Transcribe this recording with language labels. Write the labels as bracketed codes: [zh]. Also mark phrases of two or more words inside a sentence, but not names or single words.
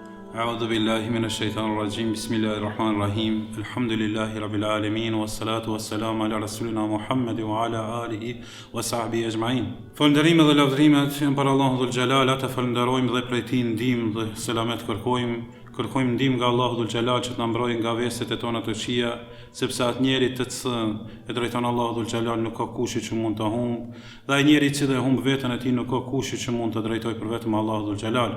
[ar] أعوذ بالله من الشيطان الرجيم بسم الله الرحمن الرحيم الحمد لله رب العالمين والصلاة والسلام على رسولنا Muhammad وعلى آله وصحبه أجمعين. [sq] Falënderimet dhe lavdrimet janë për Allahun Dhul Jalal, atë falenderojmë dhe prej tij ndihmë dhe selamet kërkojmë ndihmë nga Allahu Dhul Jalal që të na mbrojë nga veset e tona të këqija, sepse atë njeri të cilën e drejton Allahu Dhul Jalal nuk ka kush që mund ta humb, dhe ai njeri që humb veten e tij nuk ka kush që mund të drejtojë për vetëm Allahu Dhul Jalal.